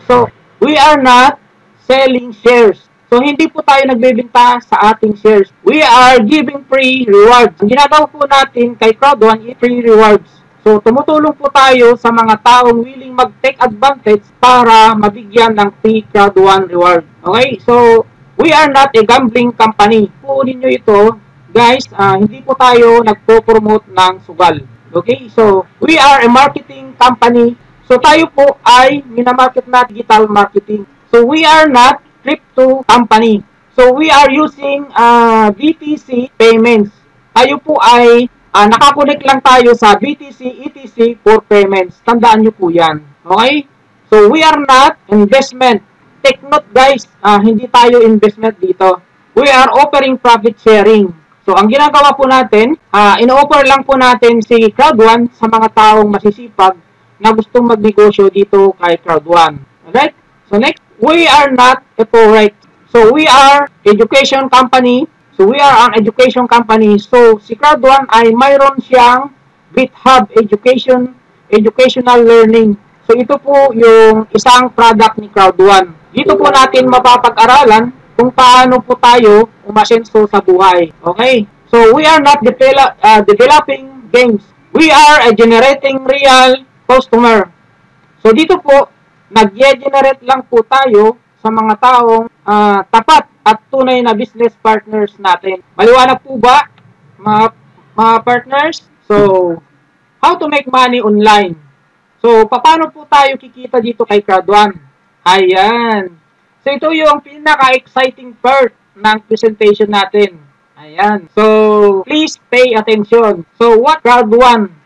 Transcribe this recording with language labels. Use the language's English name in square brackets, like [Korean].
[Filipino] So, [English] we are not selling shares. [Filipino] So, hindi po tayo nagbebenta sa ating shares. [English] We are giving free rewards. [Filipino] Ang ginagawa po natin kay Crowd1 is [English] free rewards. [Filipino] So, tumutulong po tayo sa mga taong willing mag-take advantage para mabigyan ng free Crowd1 reward. [English] Okay? [Filipino] So, [English] we are not a gambling company. [Filipino] Puunin nyo ito, guys, hindi po tayo nagpo-promote ng sugal. Okay? So, [English] we are a marketing company. [Filipino] So, tayo po ay minamarket na digital marketing. [English] So, we are not crypto company. So, we are using BTC payments. [Filipino] Tayo po ay nakakonect lang tayo sa BTC, ETC for payments. Tandaan nyo po yan. Okay? [English] So, we are not investment. Take note, guys, [Filipino] hindi tayo investment dito. [English] We are offering profit sharing. [Filipino] So, ang ginagawa po natin, ino-offer lang po natin si Crowd1 sa mga taong masisipag na gustong magnegosyo dito kay Crowd1. [English] Alright? So, next, we are not a corporate. So, we are education company. So, we are an education company. [Filipino] So, si Crowd1 ay mayroon siyang GitHub educational learning. So, ito po yung isang product ni Crowd1. Dito po natin mapapag-aralan kung paano po tayo umasenso sa buhay. Okay? [English] So, we are not developing games. We are generating real customer. So, [Filipino] dito po, nag-generate lang po tayo sa mga taong tapat at tunay na business partners natin. Maliwanag po ba, mga partners? [English] So, how to make money online? [Filipino] So, paano po tayo kikita dito kay Crowd1? Ayan. So, ito yung pinaka-exciting part ng presentation natin. Ayan. [English] So, please pay attention. So, what Crowd1?